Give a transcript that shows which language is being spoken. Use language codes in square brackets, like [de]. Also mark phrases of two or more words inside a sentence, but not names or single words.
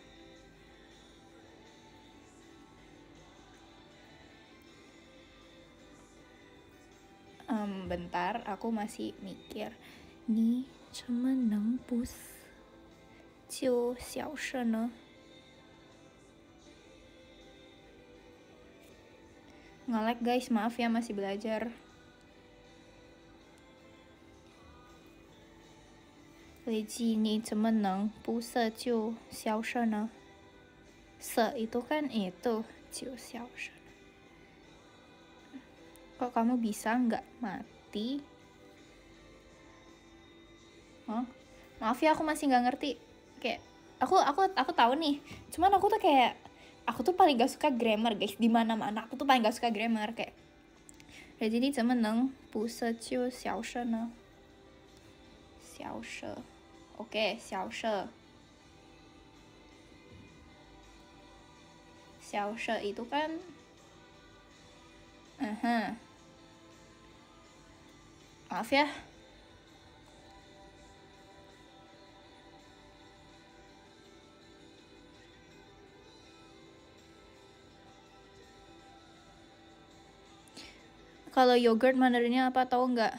[id] ？Bentar, aku masih mikir. [zh] 你怎么能不就小事呢 [id] ？Nge-lag guys, maaf ya masih belajar. [zh] Leji, 你怎么能不色就小事呢？ [id] 色 itu kan itu, [zh] 就小事。 [id] Kok kamu bisa nggak mati? Hah? Maaf ya aku masih nggak ngerti. Kayak aku tahu nih. Cuman aku tuh kayak aku tuh paling gak suka grammar guys. Di mana-mana aku tuh paling gak suka grammar kayak. Jadi ini [zh] 怎么能不色就小事呢？小事。Oke, 小事。 [id] 小事 itu kan maaf ya. Kalau yogurt Mandarinnya apa tahu nggak?